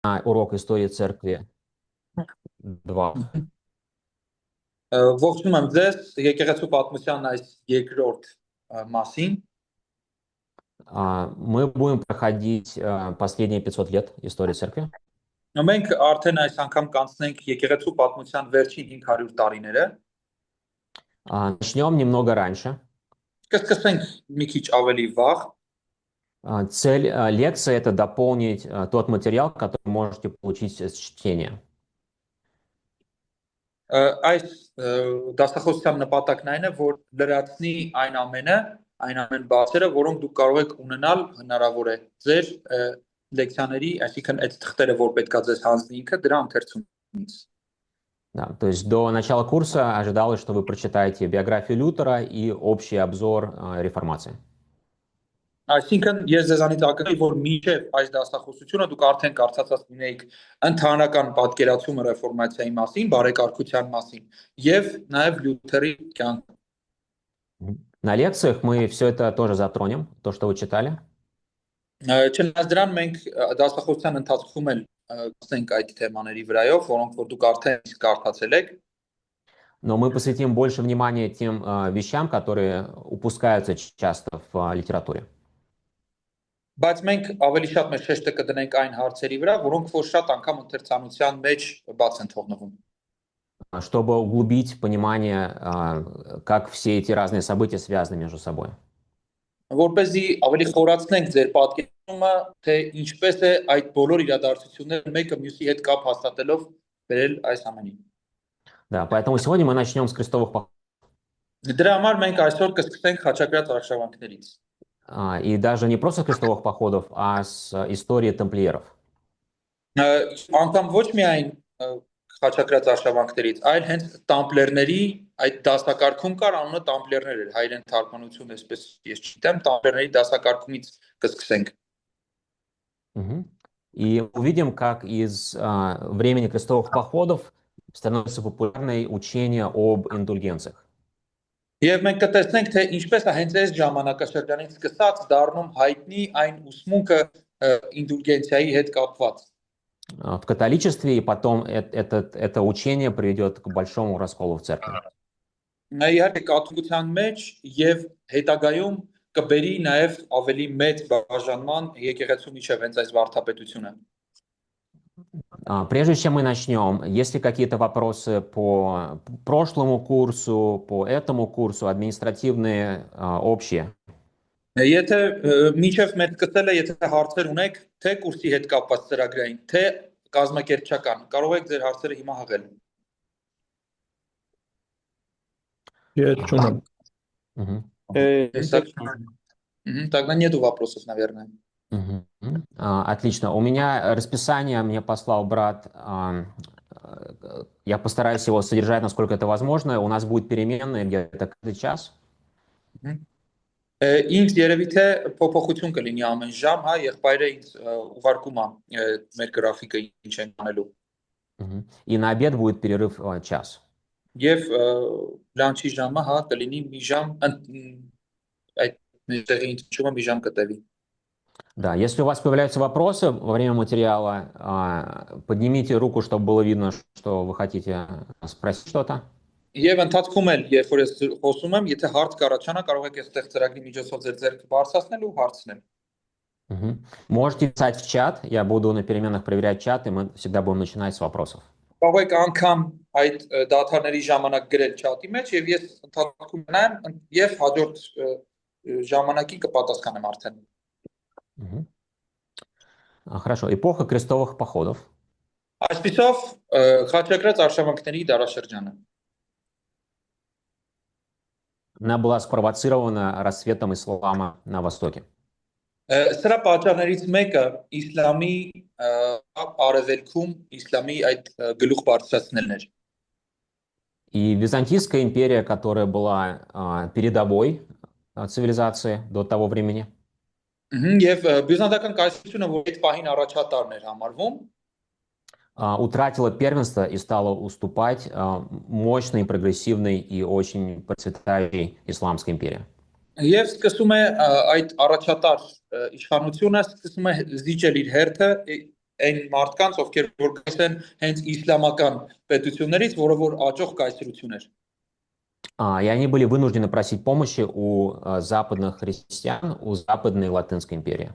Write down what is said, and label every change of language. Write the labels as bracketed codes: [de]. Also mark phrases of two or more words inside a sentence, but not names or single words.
[ru] урок истории церкви 2. [hy] Ողջունում եմ ձեզ եկեղեցու պատմության այս երկրորդ մասին։ [ru] Мы будем проходить последние 500 лет истории церкви. [hy] Մենք արդեն այս անգամ կանցնենք եկեղեցու պատմության վերջին 500 տարիները։ [ru] Начнем немного раньше. [hy] Կսկսենք մի քիչ ավելի վաղ։ [ru] Цель лекции — это дополнить тот материал, который можете получить из чтения. [hy] Այս դասախոսության նպատակն այն է, որ լրացնի այն ամեն բացերը, որոնք դուք կարող եք ունենալ հնարավոր է ձեր լեկցիաների, այսինքն այդ թղթերը, որ պետքա ձեզ հանձնի ինքը, դրա ընթերցումից։ [ru] Да, то есть до начала курса ожидалось, что вы прочитаете биографию Лютера и общий обзор реформации. [hy] Այսինքն ես ձեզանից ակնկալում եմ, որ մինչև այս դասախոսությունը դուք արդեն կարծացած լինեիք ընդհանրական պատկերացումը ռեֆորմացիայի մասին, բարեկարգության մասին եւ նաեւ Լյութերի կյանքը։ [ru] На лекциях мы все это тоже затронем, то, что вы читали. [hy] Չնայած դրան մենք դասախոսության ընթացքում էլ կսենք այդ թեմաների վրայով, որոնք որ դուք արդեն կարդացել եք։ [ru] Но мы посвятим больше внимания тем вещам, которые упускаются часто в литературе. [hy] Բայց մենք ավելի շատ մեր շեշտը կդնենք այն հարցերի վրա, որոնք որ շատ անգամ ընթերցանության մեջ բաց են թողնվում։ [ru] Чтобы углубить понимание, как все эти разные события связаны между собой. [hy] Որպեսզի ավելի խորացնենք ձեր պատկերումը, թե ինչպես է այդ բոլոր իրադարձությունները մեկը մյուսի հետ կապ հաստատելով բերել այս ամենին։ [ru] Да, поэтому сегодня мы начнем с крестовых походов. [hy] Դրա համար մենք այսօր կսկսենք խաչակրաց արշավանքներից։ [ru] И даже не просто с крестовых походов, а с истории тамплиеров. [hy] Անգամ ոչ միայն խաչակրաց արշավանքներից, այլ հենց տամպլերների այդ դասակարգում կար, անունը տամպլերներ էր, հայերեն թարգմանություն էսպես ես չգիտեմ, տամպլերների դասակարգումից կսկսենք։ [ru] И увидим, как из времени крестовых походов становится популярное учение об индульгенциях. [hy] Եվ մենք կտեսնենք, թե ինչպես է հենց այս ժամանակաշրջանից սկսած դառնում հայտնի այն ուսմունքը ինդուլգենցիայի հետ կապված։ [ru] В католичестве, и потом это учение приведет к большому расколу в церкви. [hy] Իհարկե կաթողիկության մեջ եւ հետագայում կբերի նաեւ ավելի մեծ բաժանման եկեղեցու միջև հենց այս վարդապետությունը։ [ru] Прежде чем мы начнем, есть ли какие-то вопросы по прошлому курсу, по этому курсу, административные, общие? [hy] Եթե միջև մեր սկսելը, եթե հարցեր ունեք, թե կուրսի հետ կապված ծրագրային, թե կազմակերպչական, կարող եք ձեր հարցերը հիմա հղել։ [ru] Нет, чё Тогда нету вопросов, наверное. Отлично. У меня расписание мне послал брат. Я постараюсь его содержать, насколько это возможно. У нас будет переменные где-то каждый час. [hy] Ինձ երևի թե փոփոխություն կլինի ամեն ժամ, հա, եղբայրը ինձ ուղարկում է մեր գրաֆիկը ինչ են անելու։ [ru] И на обед будет перерыв час. [hy] Եվ լանչի ժամը, հա, կլինի մի ժամ, այդ տեղի ընթացումը մի ժամ կտևի։ [ru] Да, если у вас появляются вопросы во время материала, поднимите руку, чтобы было видно, что вы хотите спросить что-то. [hy] Եվ ընթացքում էլ, երբ որ ես խոսում եմ, եթե հարց կառաջանա, կարող եք այստեղ ծրագրի միջոցով ձեր ձեռքը բարձրացնել ու հարցնել։ [ru] Можете писать в чат, я буду на переменах проверять чат, и мы всегда будем начинать с вопросов. [hy] Կարող եք անգամ այդ դաթարների ժամանակ գրել չաթի մեջ եւ ես ընթացքում նայեմ եւ հաջորդ ժամանակին կպատասխանեմ արդեն։ [ru] Хорошо, эпоха крестовых походов. [hy] Այսպիսով խաչակրաց արշավանքների դարաշրջանը։ [ru] Она была спровоцирована расцветом ислама на Востоке. [hy] Սրա պատճառներից մեկը իսլամի արևելքում իսլամի այդ գլուխ բարձրացնելն էր։ [ru] И Византийская империя, которая была передовой цивилизации до того времени. [hy] Եվ բյուզանդական կայսրությունը, որ այդ պահին առաջատարն էր համարվում, [ru] утратила первенство и стала уступать мощной, прогрессивной и очень процветающей исламской империи. [hy] Եվ սկսում է այդ առաջատար իշխանությունը սկսում է զիջել իր հերթը այն մարդկանց, ովքեր որ գալիս են հենց իսլամական պետություններից, որը որ աճող կայսրություն էր։ [ru] И они были вынуждены просить помощи у западных христиан, у Западной Латинской империи.